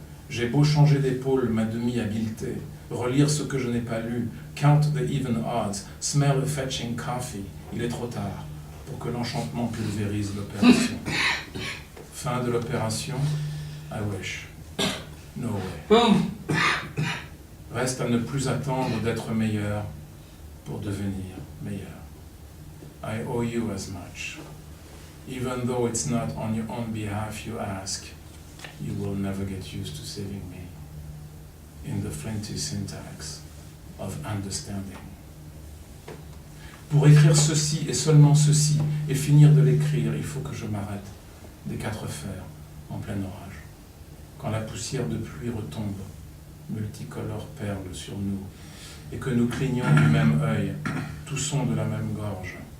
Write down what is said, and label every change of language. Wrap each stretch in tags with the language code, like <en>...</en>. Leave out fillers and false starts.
<fr>J'ai beau changer d'épaule ma demi-habileté, relire ce que je n'ai pas lu,</fr> <en>count the even odds, smell a fetching coffee,</en> <fr>il est trop tard pour que l'enchantement pulvérise l'opération. Fin de l'opération,</fr> <en>I wish. No way.</en> <fr>Reste à ne plus attendre d'être meilleur pour devenir meilleur.</fr> <en>I owe you as much. Even though it's not on your own behalf you ask, you will never get used to saving me in the flinty syntax of understanding.</en> <fr>Pour écrire ceci et seulement ceci et finir de l'écrire, il faut que je m'arrête des quatre fers en plein orage. Quand la poussière de pluie retombe, multicolore perle sur nous, et que nous clignons du même œil, toussons de la même gorge.</fr>